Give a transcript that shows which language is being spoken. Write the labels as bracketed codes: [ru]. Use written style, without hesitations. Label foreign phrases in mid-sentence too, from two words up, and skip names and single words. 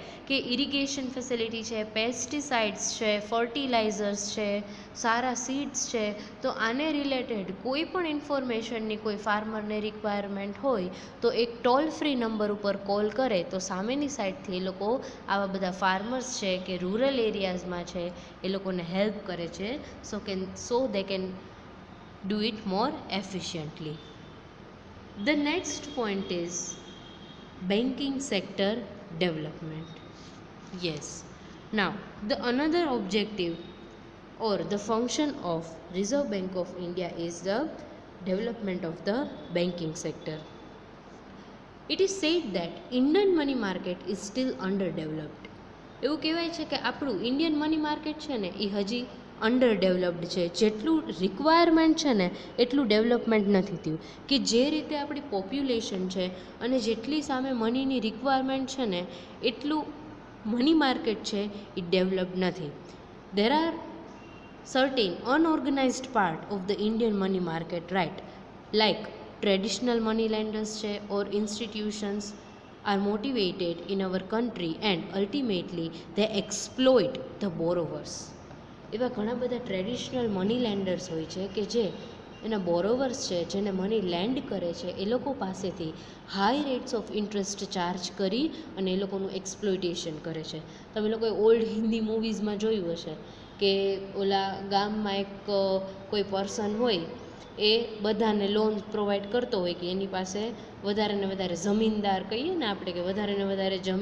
[gu] કે [en] irrigation facility [gu] છે, પેસ્ટિસાઇડ્સ છે, ફર્ટિલાઇઝર્સ છે, સારા સીડ્સ છે, તો આને રિલેટેડ કોઈ પણ ઇન્ફોર્મેશનની કોઈ ફાર્મરને રિક્વાયરમેન્ટ હોય તો એક [en] toll free number [gu] ઉપર કોલ કરે તો સામેની સાઈડથી એ લોકો આવા બધા ફાર્મર્સ છે કે [en] rural areasમાં [gu] છે એ લોકોને હેલ્પ કરે છે, [en] so they can do it more efficiently. The next point is banking sector development. Yes, now the another objective or the function of Reserve Bank of India is the development of the banking sector. It is said that Indian money market is still underdeveloped. [gu] એવું કહેવાય છે કે આપણું [en] Indian money market [gu] છે ને એ હજી [en] under developed [gu] છે, જેટલું રિક્વાયરમેન્ટ છે ને એટલું ડેવલપમેન્ટ નથી થયું. કે જે રીતે આપણી પોપ્યુલેશન છે અને જેટલી સામે મનીની રિક્વાયરમેન્ટ છે ને એટલું [en] money market [gu] છે એ ડેવલપ્ડ નથી. [en] there are certain unorganized part of the Indian money market, right? Like traditional money lenders or institutions are motivated in our country and ultimately they exploit the borrowers. [gu] એવા ઘણા બધા [en] traditional money lenders [gu] હોય છે કે જે એના બોરોવર્સ છે, જેને [en] money lend [gu] કરે છે, એ લોકો પાસેથી [en] high rates of interest charge [gu] કરી અને એ લોકોનું એક્સપ્લોઇટેશન કરે છે. તમે લોકોએ [en] old Hindi moviesમાં [gu] જોયું હશે કે ઓલા ગામમાં એક કોઈ પર્સન હોય એ બધાને [en] loan provide [gu] કરતો હોય કે એની પાસે વધારે ને વધારે જમીનદાર કહીએ ને આપણે કે વધારે ને વધારે